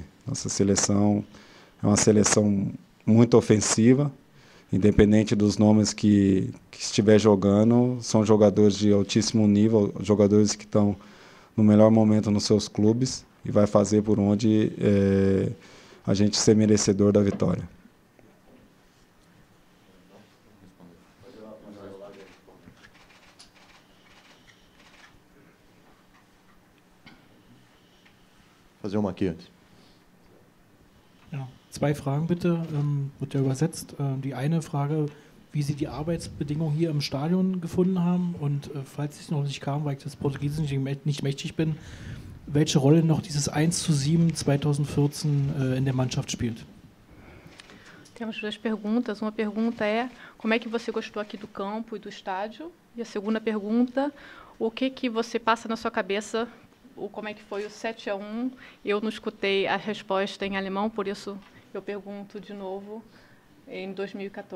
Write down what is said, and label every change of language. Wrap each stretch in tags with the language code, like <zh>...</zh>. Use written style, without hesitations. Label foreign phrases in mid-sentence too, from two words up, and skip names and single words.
<pt>Nossa seleção é uma seleção muito ofensiva, independente dos nomes que estiver jogando, são jogadores de altíssimo nível, jogadores que estão no melhor momento nos seus clubes e vai fazer por onde a gente ser merecedor da vitória. Fazer uma aqui antes.</pt> <de>Ja, zwei Fragen bitte, wird ja übersetzt. Die eine Frage wie Sie die Arbeitsbedingungen hier im Stadion gefunden haben und falls ich noch nicht kam, weil ich das Portugiesischen nicht mächtig bin, welche Rolle noch dieses 1:7 2014 in der Mannschaft spielt.</de> <pt>Temos duas perguntas. Uma pergunta é como é que você gostou aqui do campo e do estádio? E a segunda pergunta, o que você passa na sua cabeça, como é que foi o 7:1? Eu não escutei a resposta em alemão, por isso eu pergunto de novo em 2014.</pt>